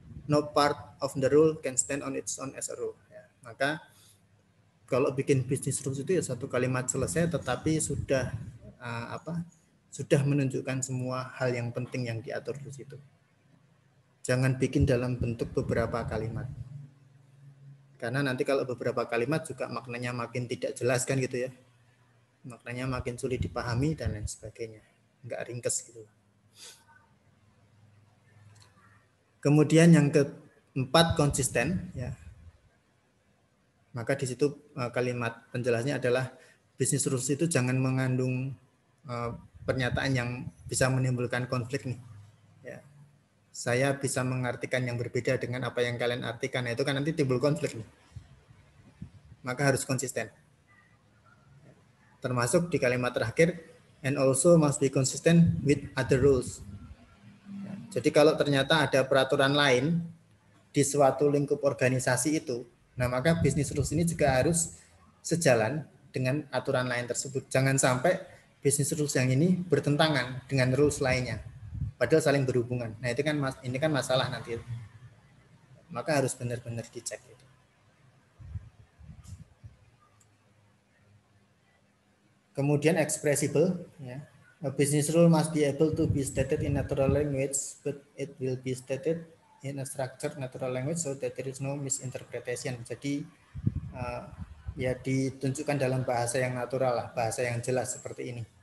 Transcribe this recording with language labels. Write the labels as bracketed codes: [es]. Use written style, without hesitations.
[en] No part of the rule can stand on its own as a rule. [id] Ya, maka kalau bikin business rules itu ya satu kalimat selesai, tetapi sudah sudah menunjukkan semua hal yang penting yang diatur di situ. Jangan bikin dalam bentuk beberapa kalimat. Karena nanti kalau beberapa kalimat juga maknanya makin tidak jelas kan gitu ya. Maknanya makin sulit dipahami dan lain sebagainya. Enggak ringkes gitu. Kemudian yang keempat konsisten ya. Maka di situ kalimat penjelasnya adalah business rules itu jangan mengandung pernyataan yang bisa menimbulkan konflik nih. Ya. Saya bisa mengartikan yang berbeda dengan apa yang kalian artikan. Nah, itu kan nanti timbul konflik nih. Maka harus konsisten. Termasuk di kalimat terakhir, [en] and also must be consistent with other rules. [id] Jadi kalau ternyata ada peraturan lain di suatu lingkup organisasi itu, nah maka business rules ini juga harus sejalan dengan aturan lain tersebut. Jangan sampai business rules yang ini bertentangan dengan rules lainnya, padahal saling berhubungan. Nah itu kan ini kan masalah nanti. Maka harus benar-benar dicek itu. Kemudian expressible, ya. [en] A business rule must be able to be stated in natural language, but it will be stated in a structured natural language so that there is no misinterpretation. [id] Jadi ya ditunjukkan dalam bahasa yang natural lah, bahasa yang jelas seperti ini.